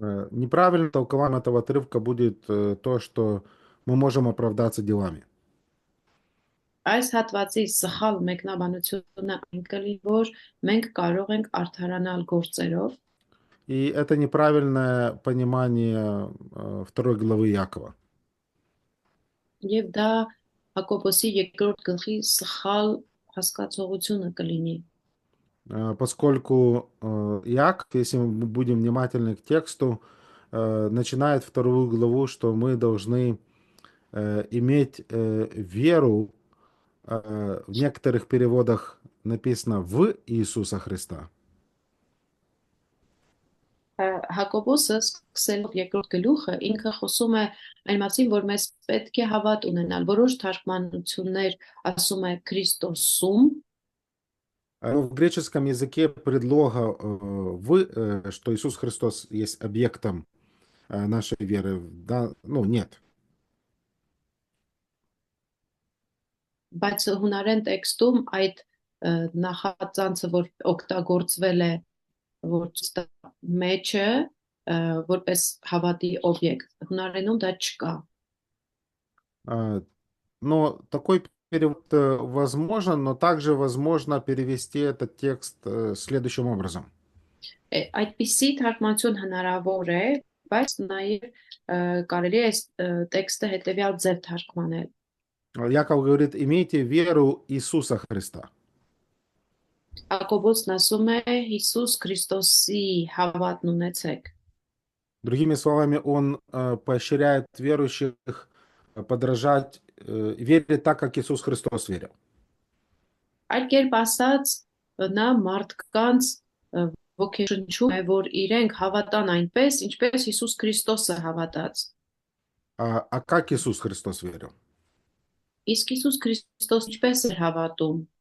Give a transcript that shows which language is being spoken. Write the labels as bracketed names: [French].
[Russian] Неправильным толкованием этого отрывка будет то, что мы можем оправдаться делами. [Armenian] Այս հատվածի սխալ մեկնաբանությունը այն կլինի, որ մենք կարող ենք արդարանալ գործերով, [Russian] И это неправильное понимание второй главы Якова. [Armenian] եւ դա Հակոբոսի երկրորդ գլխի սխալ հասկացողությունը կլինի։ [Russian] Поскольку Яков, если мы будем внимательны к тексту, начинает вторую главу, что мы должны иметь веру, в некоторых переводах написано «в Иисуса Христа». [Armenian] Հակոբոսը սկսելով երկրորդ գլուխը ինքը խոսում է այն մասին, որ մեզ պետք է հավատ ունենալ։ Որոշ թարգմանություններ ասում է Քրիստոսում, [Russian] Но в греческом языке предлога «в», что Иисус Христос есть объектом нашей веры, да, ну, нет. [Armenian] բայց հունարեն տեքստում այդ նախածանցը, որ օգտագործվել է որ մեջը որպես հավատի օբյեկտ, հունարենում դա չկա։ [Russian] Но такой перевод возможен, но также возможно перевести этот текст следующим образом. [Armenian] Այդպիսի թարգմանություն հնարավոր է, բայց նաև կարելի է այս տեքստը հետևյալ ձև թարգմանել։ [Russian] Яков говорит, имейте веру Иисуса Христа. [Armenian] Հակոբոսն ասում է Հիսուս Քրիստոսի հավատն ունեցեք։ [Russian] Другими словами, он поощряет верующих подражать, верить так, как Иисус Христос верил. [Armenian] Այլ кերպ ասած, նա մարդկանց ոգեշնչում է, որ իրենք հավատան այնպես, ինչպես Հիսուս Քրիստոսը հավատաց։ [Russian] А как Иисус Христос верил? [Armenian] Իսկ Հիսուս Քրիստոս ինչպես էր հավատում։